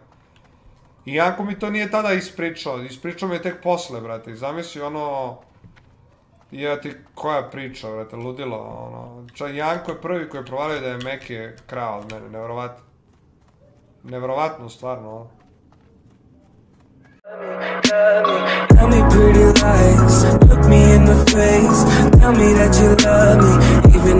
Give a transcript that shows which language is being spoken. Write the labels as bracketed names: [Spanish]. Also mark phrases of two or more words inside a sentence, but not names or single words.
[Serbian] I Janko mi to nije tada ispričao mi je tek posle, brate, i zamisli ono... Ja ti koja priča, vrate, ludilo, ono, Janko je prvi koji je provalio da je Meki krao od mene, nevjerovatno. Nevjerovatno, stvarno, ono. [English] Tell me pretty lies, look me in the face, tell me that you love me.